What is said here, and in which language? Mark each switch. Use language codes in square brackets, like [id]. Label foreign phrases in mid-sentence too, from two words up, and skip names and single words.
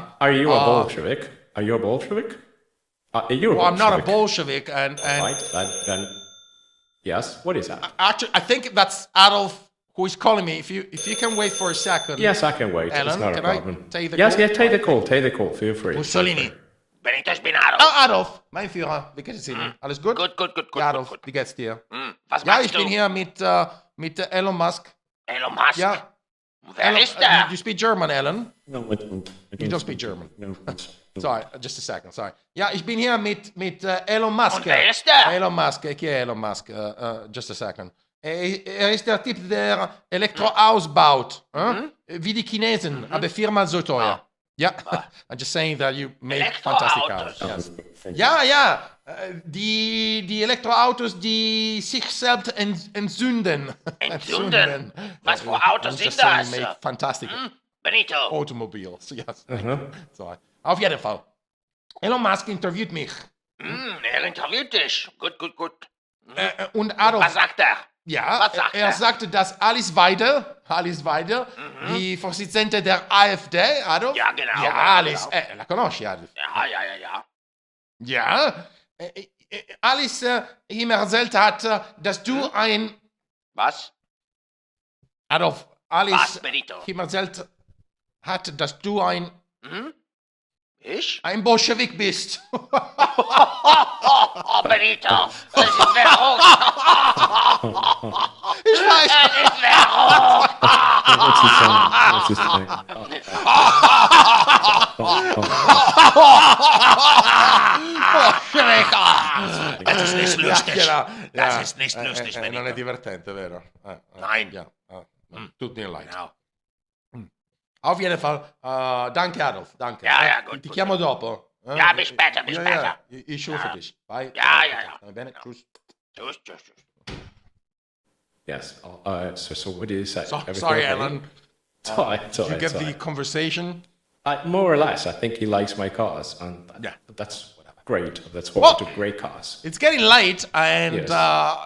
[en] Are you a Bolshevik? Are you a Bolshevik? Well, I'm not a Bolshevik, and Right, then, yes. What is that? actually, I think that's Adolf who is calling me. If you can wait for a second. Yes, I can wait. Alan, it's not a can problem. I take the yes, call? yes, take the call. Take the call. Feel free. Mussolini. [de] Benito, ich bin Adolf. Ah, Adolf, mein Führer, wie geht es Ihnen? Alles gut? Gut. Ja, Adolf, wie geht's dir? Was Ja, machst ich du? bin hier mit Elon Musk. Elon Musk? Ja. Wer ist der? [en] You speak German, Alan? No, I don't. You don't speak German. No. Sorry, just a second, sorry. [de] Ja, ich bin hier mit Elon Musk. Und wer ist der? Elon Musk, [it] chi è Elon Musk? [en] Just a second. [de] Ist der Typ, der Elektroautos baut. Wie die Chinesen, aber viermal so teuer. Ja, [en] I'm just saying that you make fantastic cars. [de] Elektroautos. [en] Yes. [de] Ja, die Elektroautos, die sich selbst entzünden. Entzünden? Was für Autos [en] I'm [de] sind [en] just saying [de] das? [en] you make fantastic Benito. automobiles. Yes. Sorry. [de] Auf jeden Fall. Elon Musk interviewt mich. Er interviewt dich. Gut. Und Adolf, Was sagt er? ja, Was sagt er sagte, dass Alice Weidel, die Vorsitzende der AfD, Adolf? Ja, genau, Ja, genau, Alice, genau. [it] la conosci, Adolf? [de] Ja. Ja, Alice ihm erzählt hat, dass du ein... Was? Adolf, Alice Was, Benito? ihm erzählt hat, dass du ein Ich? Bolschewik bist. Oh, Benito. Das ist verrückt. Ich weiß. Das ist verrückt. What's he saying? What's he saying? Das ist nicht lustig. Genau. Das ist nicht lustig, [it] Non è Benito. divertente, vero? [de] Nein. Ja, tut mir leid. Genau. Auf jeden Fall, danke Adolf, danke. Ja, gut, [it] Ti [de] gut. [it] chiamo dopo. [de] Ja, bis später, bis Ja, später. ich rufe dich. Bye. Ja. [it] Va bene? Tschüss. [de] Tschüss. [en] Yes. So what did he say? Everything Sorry, okay? Alan. It's all right. It's all You right. get it's all the right. conversation? More or less, I think he likes my cars, and Yeah. that's great. That's what Well- we do. Great cars. It's getting late, and Yes.